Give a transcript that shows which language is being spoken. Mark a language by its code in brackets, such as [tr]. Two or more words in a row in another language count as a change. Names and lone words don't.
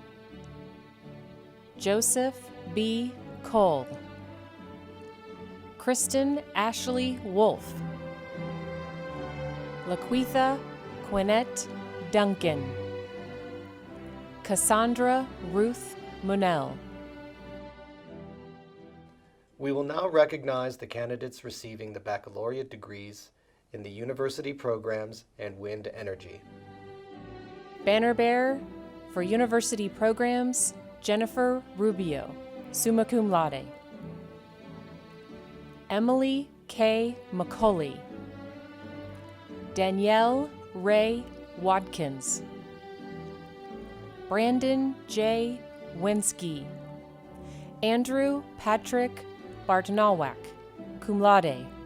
[en] Joseph B. Cole. Kristen Ashley Wolf. Laquitha Quinette Duncan. Cassandra Ruth Munell. We will now recognize the candidates receiving the baccalaureate degrees in the university programs and wind energy. Banner bearer for university programs, Jennifer Rubio, [la] summa cum laude. [en] Emily K. McCulley. Danielle Ray Watkins. Brandon J. Winsky. Andrew Patrick Bartonalwack, [la] cum laude.